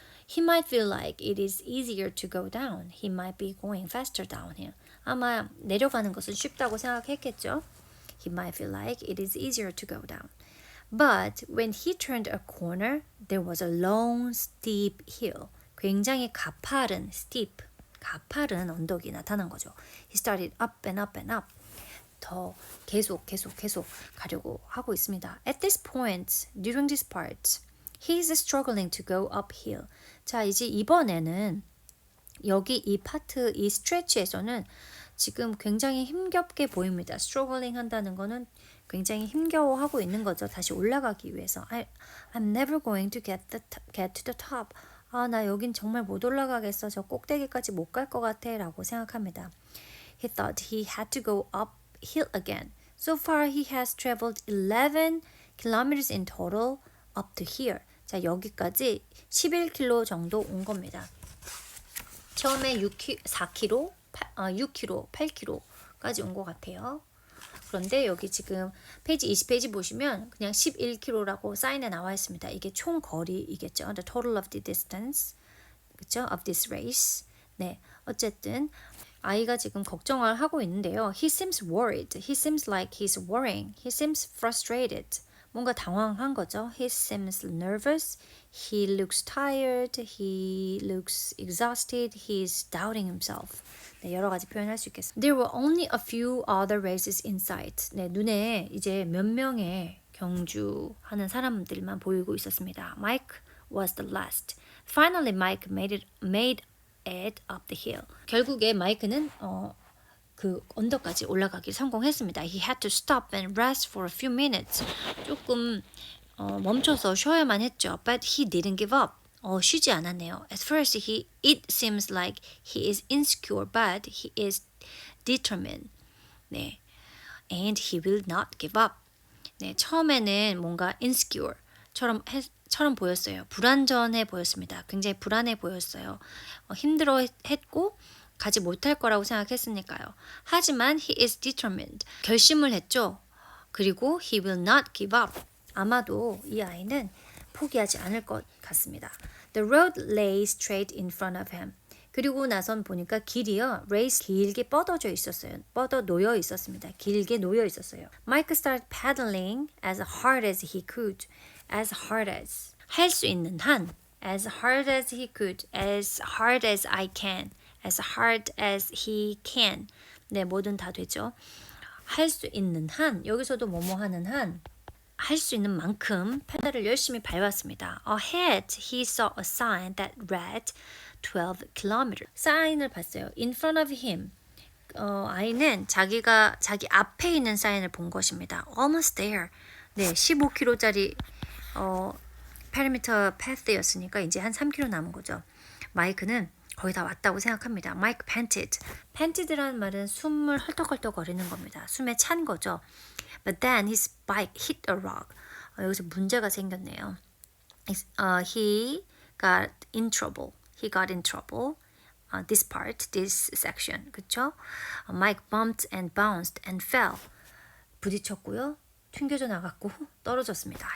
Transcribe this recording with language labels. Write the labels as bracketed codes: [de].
[en] He might feel like it is easier to go down. He might be going faster downhill. [ko] 아마 내려가는 것은 쉽다고 생각했겠죠. [en] He might feel like it is easier to go down. But when he turned a corner, there was a long, steep hill. [ko] 굉장히 가파른, steep, 가파른 언덕이 나타난 거죠. [en] He started up and up and up. [ko] 더 계속 가려고 하고 있습니다. [en] At this point, during this part, he is struggling to go uphill. [ko] 자, 이제 이번에는 여기 이 파트, 이 스트레치에서는 지금 굉장히 힘겹게 보입니다. struggling 한다는 거는 굉장히 힘겨워하고 있는 거죠. 다시 올라가기 위해서. [en] I'm never going to get to the top. [ko] 나 여긴 정말 못 올라가겠어. 저 꼭대기까지 못 갈 것 같아. 라고 생각합니다. [en] He thought he had to go uphill again. So far he has traveled 11 kilometers in total up to here. [ko] 자, 여기까지 11km 정도 온 겁니다. 처음에 4km, 6km, 8km까지 온 것 같아요. 그런데 여기 지금 페이지 20페이지 보시면 그냥 11km라고 사인에 나와 있습니다. 이게 총 거리이겠죠. [en] The total of the distance, [ko] 그렇죠? [en] Of this race. [ko] 네, 어쨌든 아이가 지금 걱정을 하고 있는데요. [en] He seems worried. He seems like he's worrying. He seems frustrated. [ko] 뭔가 당황한 거죠. [en] He seems nervous. He looks tired. He looks exhausted. He's doubting himself. [ko] 네, 여러 가지 표현할 수 있겠습니다. [en] There were only a few other races in sight. [ko] 네, 눈에 이제 몇 명의 경주하는 사람들만 보이고 있었습니다. [en] Mike was the last. Finally, Mike made it up the hill. [ko] 결국에 마이크는 그 언덕까지 올라가기 성공했습니다. [en] He had to stop and rest for a few minutes. [ko] 조금 멈춰서 쉬어야만 했죠. [en] But he didn't give up. [ko] 쉬지 않았네요. [en] At first, it seems like he is insecure, but he is determined. 네, and he will not give up. [ko] 네, 처음에는 뭔가 insecure처럼 보였어요. 불안전해 보였습니다. 굉장히 불안해 보였어요. 힘들어했고 가지 못할 거라고 생각했으니까요. 하지만 [en] he is determined. [ko] 결심을 했죠. 그리고 [en] he will not give up. [ko] 아마도 이 아이는 포기하지 않을 것 같습니다. [en] The road lay straight in front of him. [ko] 그리고 나선 보니까 길이요. 레이스 길게 뻗어져 있었어요. 뻗어 놓여 있었습니다. 길게 놓여 있었어요. [en] Mike started paddling as hard as he could. As hard as. [ko] 할 수 있는 한. [en] As hard as he could. As hard as I can. As hard as he can. [ko] 네, 뭐든 다 되죠. 할 수 있는 한. 여기서도 뭐뭐 하는 한. 할 수 있는 만큼 페달을 열심히 밟았습니다. [en] Ahead, he saw a sign that read 12 kilometers. [ko] 사인을 봤어요. [en] In front of him. [ko] 아이는 자기 앞에 있는 사인을 본 것입니다. [en] Almost there. [ko] 네, 15km짜리 perimeter path였으니까 이제 한 3km 남은 거죠. 마이크는 거의 다 왔다고 생각합니다. [en] Mike panted. [ko] panted라는 말은 숨을 헐떡헐떡 거리는 겁니다. 숨에 찬 거죠. [en] But then his bike hit a rock. [ko] 여기서 문제가 생겼네요. [en] He got in trouble. He got in trouble. This part, this section, [ko] 그쵸? [en] Mike bumped and bounced and fell. [ko] 부딪혔고요. 튕겨져 나갔고 떨어졌습니다.